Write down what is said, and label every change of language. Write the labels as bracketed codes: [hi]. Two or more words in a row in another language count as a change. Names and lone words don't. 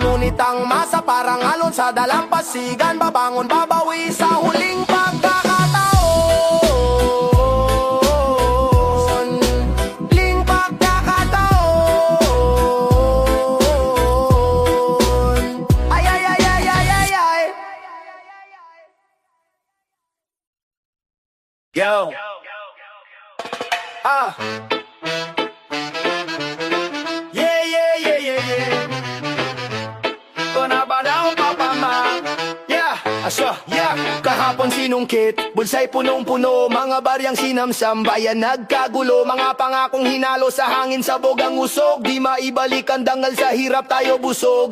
[tl] Ngunit ang masa parang alon sa dalampasigan. Babangon, babawi sa huling pagkakataon. Ling pagkakataon. Ay, ay, ay, ay, ay, ay, ay. Yo. [en] Yeah, yeah, yeah, yeah, yeah. [tl] Ito na ba daw, Papa Ma? [en] Yeah, asya, yeah. [tl] Kahapon sinungkit, bulsa'y punong-puno. Mga baryang sinamsam, bayan nagkagulo. Mga pangakong hinalo sa hangin, sabog ang usog. Di maibalik ang dangal sa hirap, tayo busog.